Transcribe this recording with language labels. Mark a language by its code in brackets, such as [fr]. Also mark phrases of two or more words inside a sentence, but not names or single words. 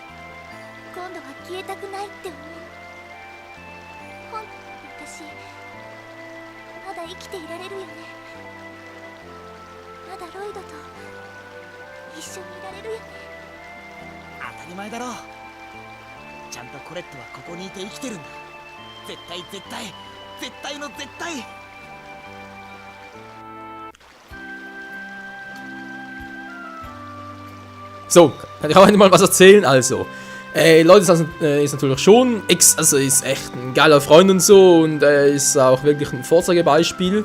[ja] 今度は消えたくないって思う。私まだ生きていられるよね。まだロイドと一緒にいられるよね。当たり前だろ。ちゃんとコレットはここにいて生きてるんだ。絶対絶対絶対の絶対。 [de] So, kann ich auch mal was erzählen? Also, Leute, das ist natürlich schon, also ist echt ein geiler Freund und so und ist auch wirklich ein Vorzeigebeispiel.